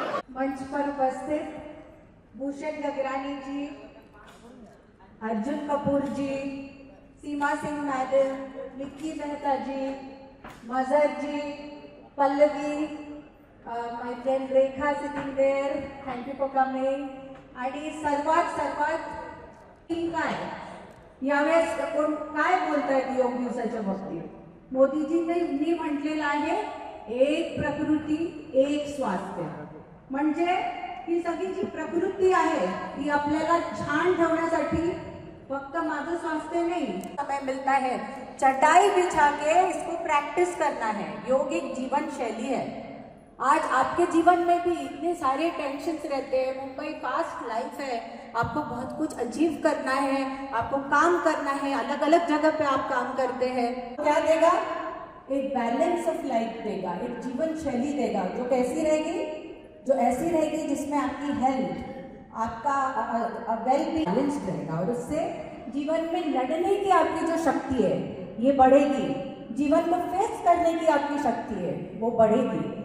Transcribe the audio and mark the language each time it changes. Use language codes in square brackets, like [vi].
[hi] मंच पर उपस्थित भूषण गगरानी जी, अर्जुन कपूर जी, सीमा सिंह मैडम, निक्की मेहता जी, मजर जी, Pallavi, [en] My friend Rekha sitting there, thank you for coming. [mr] आणि सर्वात काय यावेळेस कोण काय बोलतायत योग दिवसाच्या बाबतीत? मोदीजींनी म्हटलेलं आहे एक प्रकृती एक स्वास्थ्य, म्हणजे ही सगळी जी प्रकृती आहे ती आपल्याला छान ठेवण्यासाठी फक्त माझं स्वास्थ्य [hi] नहीं, समय मिलता है चटाई बिछा के इसको प्रैक्टिस करना है। योग एक जीवन शैली है। आज आपके जीवन में भी इतने सारे टेंशन्स रहते हैं, मुंबई फास्ट लाइफ है, आपको बहुत कुछ अचीव करना है, आपको काम करना है, अलग अलग जगह पे आप काम करते हैं। क्या देगा? एक बैलेंस ऑफ लाइफ देगा, एक जीवन शैली देगा जो कैसी रहेगी, जो ऐसी रहेगी जिसमें आपकी हेल्थ, आपका वेल बीइंग बैलेंस्ड रहेगा और उससे जीवन में लड़ने की आपकी जो शक्ति है ये बढ़ेगी, जीवन को फेस करने की आपकी शक्ति है वो बढ़ेगी।